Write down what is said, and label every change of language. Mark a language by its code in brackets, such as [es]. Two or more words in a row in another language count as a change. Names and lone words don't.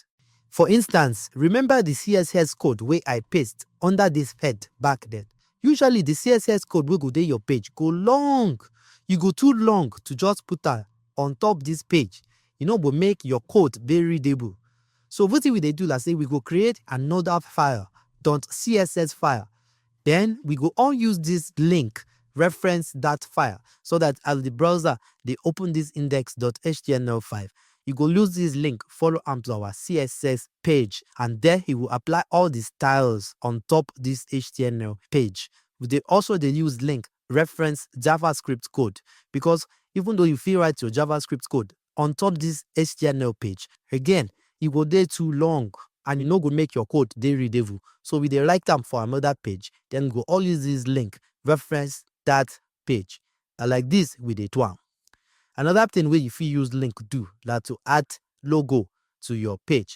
[pcm] For instance, remember the CSS code wey I paste under this head back then. Usually the CSS code wey go dey your page go long. You go too long to just put am on top this page. You know, go make your code very readable. So wetin we dey do na say we go create another file, .css file. Then we go all use this link reference that file so that as the browser they open this index.html file, you go use this link, follow am to our CSS page, and there he will apply all the styles on top this HTML page. They also use link reference JavaScript code, because even though you feel write your JavaScript code on top this HTML page, again, it go dey too long and you no go make your code dey readable. So we dey write them for another page, then go all use this link reference that page. And like this, we dey do am. Another thing wey you fit use link do na to add logo to your page.